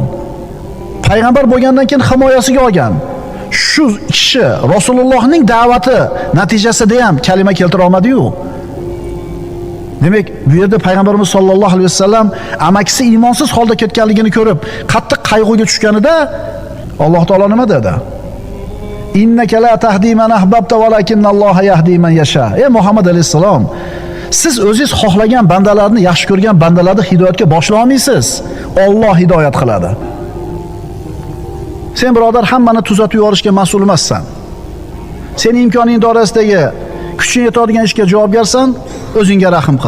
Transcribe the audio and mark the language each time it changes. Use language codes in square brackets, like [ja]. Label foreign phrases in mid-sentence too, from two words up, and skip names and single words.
[uz] Payg'ambar bo'lgandan keyin himoyasiga olgan. Shu kishi Rasulullohning da'vati natijasida ham kalima keltira olmadi-yu. Demak, bu yerda payg'ambarimiz sollallohu alayhi vasallam amakisi iymonsiz holda ketganligini ko'rib, qattiq qayg'uga tushganida Alloh taolo nima dedi? [ar] إنك لا تهدي من أحببت ولكن الله يهدي من يشاء. [uz] Ey Muhammad alayhissalom, siz o'zingiz xohlagan bandalarni, yaxshi ko'rgan bandalarni hidoyatga boshlay olmaysiz. Alloh hidoyat qiladi. Sen birodar hammani tuzatib yuborishga mas'ul emassan. Sen imkoning doirasidagi kuching yetadigan ishga javobgarsan, o'zingga rahim qil.